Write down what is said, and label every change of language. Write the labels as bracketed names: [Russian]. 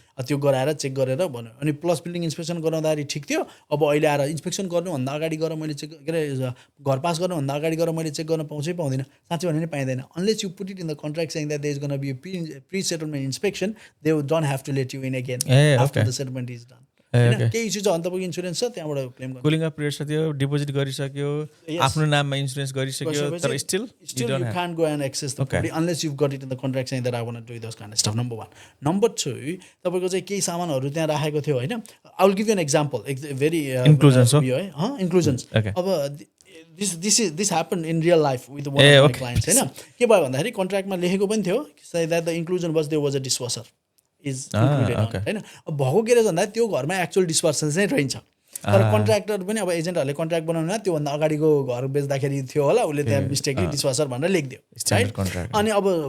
[Nepali] त्यो गराएर चेक गरेर भन्यो अनि प्लस बिल्डिङ इन्सपेक्सन गराउँदाखेरि ठिक थियो अब अहिले आएर इन्सपेक्सन गर्नुभन्दा अगाडि गएर मैले चेक के अरे घर पास गर्नुभन्दा अगाडि गएर मैले चेक गर्न पाउँछै पाउँदिनँ साँच्चै भने नि पाइँदैन [English] unless you put it in the contract saying that there is gonna be pre settlement inspection they don't have to let you in again after the settlement is done [Nepali] होइन केही इस्यु छ भने तपाईँको इन्सुरेन्स छ त्यहाँबाट claim गर्नु cooling of period छ त्यो डिपोजिट गरिसक्यो आफ्नो नाममा इन्सुरेन्स गरिसक्यो तर still [English] you can't go and access the property unless you've got it in the contract saying that I want to do those kind of stuff. Number 1. Number 2, [Nepali] तपाईँको चाहिँ केही सामानहरू त्यहाँ राखेको थियो होइन [English] I will give you an example. Very inclusions inclusions. [Nepali] अब [English] this happened in real life with one of my clients [Nepali] होइन के भयो भन्दाखेरि कन्ट्र्याक्टमा लेखेको पनि थियो [English] say that the inclusion was there was a dishwasher is included on it [Nepali] होइन अब भएको के रहेछ भन्दा त्यो घरमा एक्चुअल डिस्पर्सन चाहिँ रहन्छ तर कन्ट्र्याक्टर पनि अब एजेन्टहरूले कन्ट्र्याक्ट बनाउनु त्योभन्दा अगाडिको घर बेच्दाखेरि थियो होला उसले त्यहाँ मिस्टेकली डिस्वासर भनेर लेखिदियो राइट अनि अब